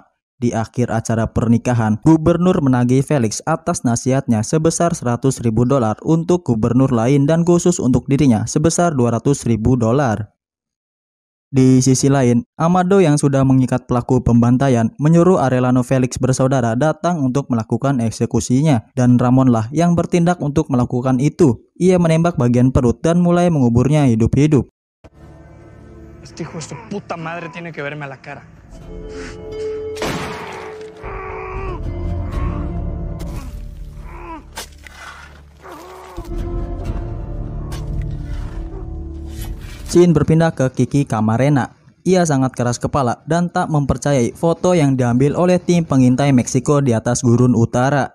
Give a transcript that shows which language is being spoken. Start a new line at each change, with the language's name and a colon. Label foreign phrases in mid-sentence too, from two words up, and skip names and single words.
Indonesian: Di akhir acara pernikahan, gubernur menagih Felix atas nasihatnya sebesar $100.000 untuk gubernur lain dan khusus untuk dirinya sebesar $200.000. Di sisi lain, Amado yang sudah mengikat pelaku pembantaian menyuruh Arellano Felix bersaudara datang untuk melakukan eksekusinya, dan Ramonlah yang bertindak untuk melakukan itu. Ia menembak bagian perut dan mulai menguburnya hidup-hidup.
Spanish: Este hijo de su puta madre tiene que verme a la cara.
Indonesian: Scene berpindah ke Kiki Camarena. Ia sangat keras kepala dan tak mempercayai foto yang diambil oleh tim pengintai Meksiko di atas gurun utara.